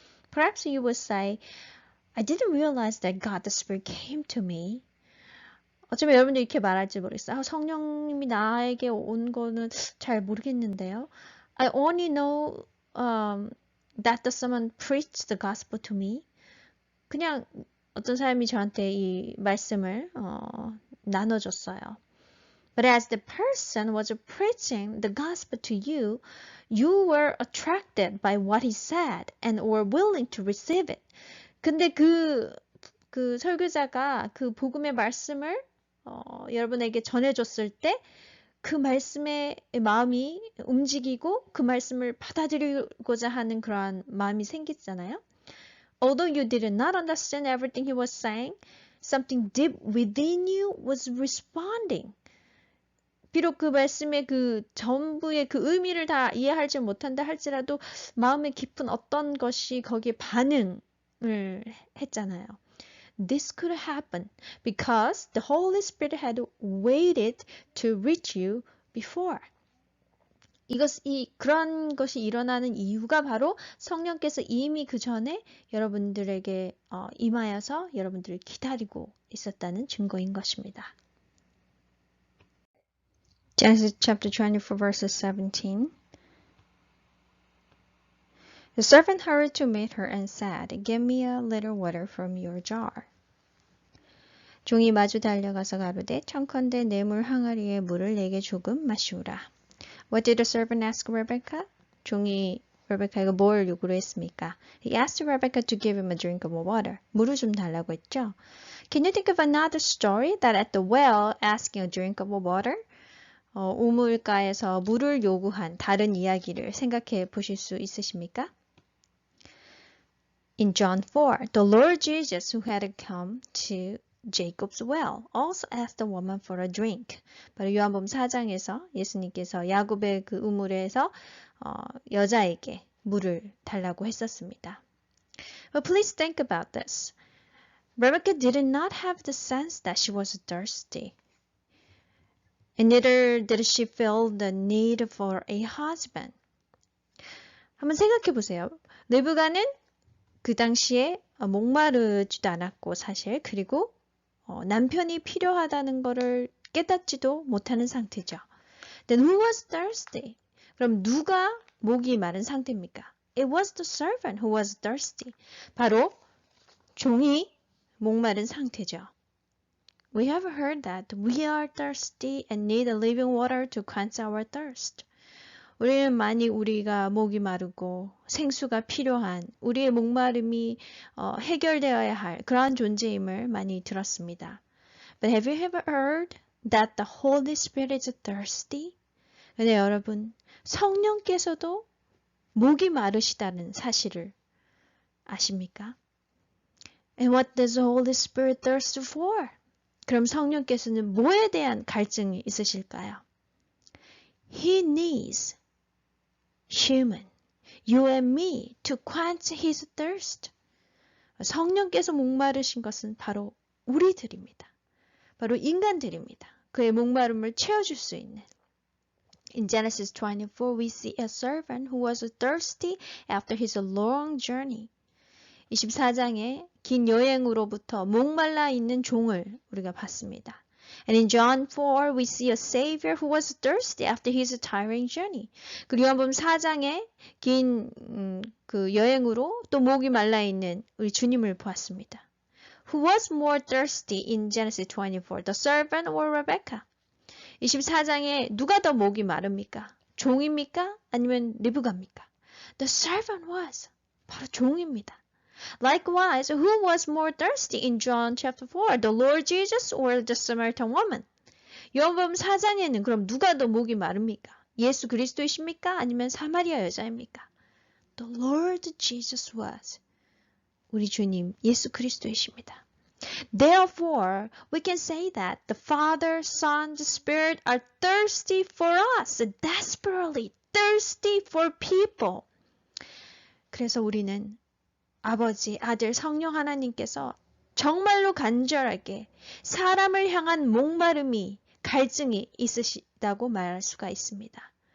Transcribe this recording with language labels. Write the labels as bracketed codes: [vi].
[en] Perhaps you would say, I didn't realize that God the Spirit came to me. [ko] 어쩌면 여러분들 이렇게 말할지 모르겠어요. 성령님이 나에게 온 거는 잘 모르겠는데요. [en] I only know that someone preached the gospel to me. [ko] 그냥 어떤 사람이 저한테 이 말씀을 나눠줬어요. [en] But as the person was preaching the gospel to you, you were attracted by what he said and were willing to receive it. [ko] 근데 그 설교자가 그 복음의 말씀을 여러분에게 전해줬을 때 그 말씀에 마음이 움직이고 그 말씀을 받아들이고자 하는 그러한 마음이 생기잖아요. [en] Although you did not understand everything he was saying, something deep within you was responding. [ko] 비록 그 말씀의 그 전부의 그 의미를 다 이해하지 못한다 할지라도 마음의 깊은 어떤 것이 거기에 반응을 했잖아요. [en] This could happen because the Holy Spirit had waited to reach you before. [ko] 그런 것이 일어나는 이유가 바로 성령께서 이미 그 전에 여러분들에게 임하여서 여러분들을 기다리고 있었다는 증거인 것입니다. [en] Genesis chapter 24 verses 17. The servant hurried to meet her and said, Give me a little water from your jar. [ko] 종이 마주 달려가서 가로되 청컨대 내 물 항아리에 물을 내게 조금 마시우라. [en] What did the servant ask Rebecca? [ko] 종이 레베카에게 뭘 요구를 했습니까? [en] He asked Rebecca to give him a drink of water. [ko] 물을 좀 달라고 했죠. [en] Can you think of another story that at the well asking a drink of water? [ko] 우물가에서 물을 요구한 다른 이야기를 생각해 보실 수 있으십니까? [en] In John 4, the Lord Jesus, who had come to Jacob's well, also asked the woman for a drink. [ko] 바로 요한복음 4장에서 예수님께서 야곱의 그 우물에서 여자에게 물을 달라고 했었습니다. [en] But please think about this. Rebecca did not have the sense that she was thirsty. And neither did she feel the need for a husband. [ko] 한번 생각해 보세요. 르브가는 그 당시에 목마르지도 않았고 사실 그리고 남편이 필요하다는 것을 깨닫지도 못하는 상태죠. [en] Then who was thirsty? [ko] 그럼 누가 목이 마른 상태입니까? [en] It was the servant who was thirsty. [ko] 바로 종이 목마른 상태죠. [en] We have heard that we are thirsty and need living water to quench our thirst. [ko] 우리는 많이 우리가 목이 마르고 생수가 필요한 우리의 목마름이 해결되어야 할 그러한 존재임을 많이 들었습니다. [en] But have you ever heard that the Holy Spirit is thirsty? [ko] 근데 여러분, 성령께서도 목이 마르시다는 사실을 아십니까? [en] And what does the Holy Spirit thirst for? [ko] 그럼 성령께서는 뭐에 대한 갈증이 있으실까요? [en] He needs human, you and me, to quench his thirst. [ko] 성령께서 목마르신 것은 바로 우리들입니다. 바로 인간들입니다. 그의 목마름을 채워줄 수 있는. [en] In Genesis 24, we see a servant who was thirsty after his long journey. [ko] 24장에 긴 여행으로부터 목말라 있는 종을 우리가 봤습니다. [en] And in John 4, we see a Savior who was thirsty after his tiring journey. [ko] 그리고 요한복음 4장에 긴 그 여행으로 또 목이 말라 있는 우리 주님을 보았습니다. [en] Who was more thirsty in Genesis 24, the servant or Rebecca? [ko] 24장에 누가 더 목이 마릅니까? 종입니까? 아니면 리브가입니까? [en] The servant was. [ko] 바로 종입니다. [en] Likewise, who was more thirsty in John chapter 4, the Lord Jesus or the Samaritan woman? [ko] 요한복음 4장에는 그럼 누가 더 목이 마릅니까? 예수 그리스도이십니까? 아니면 사마리아 여자입니까? [en] The Lord Jesus was. [ko] 우리 주님 예수 그리스도이십니다. [en] Therefore, we can say that the Father, Son, the Spirit are thirsty for us, desperately thirsty for people. [ko] 그래서 우리는 아버지, 아들, 성령 하나님께서 정말로 간절하게 사람을 향한 목마름이, 갈증이 있으시다고 말할 수가 있습니다.